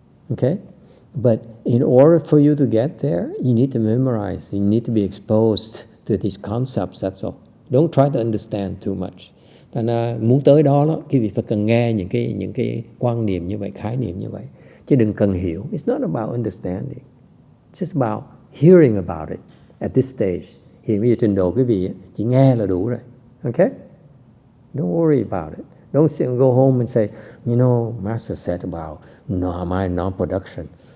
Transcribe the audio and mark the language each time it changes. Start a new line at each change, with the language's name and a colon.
English: Okay, but in order for you to get there, you need to memorize, you need to be exposed to these concepts. That's all. Don't try to understand too much.
Vietnamese: Thành ra muốn tới đó quý vị phải cần nghe những cái quan niệm như vậy, khái niệm như vậy, chứ đừng cần hiểu.
English: It's not about understanding. It's just about hearing about it at this stage.
Vietnamese: Hiện bây giờ trình độ quý vị chỉ nghe là đủ rồi.
English: Okay? Don't worry about it. Don't go home and say, you know, Master said about my non-production.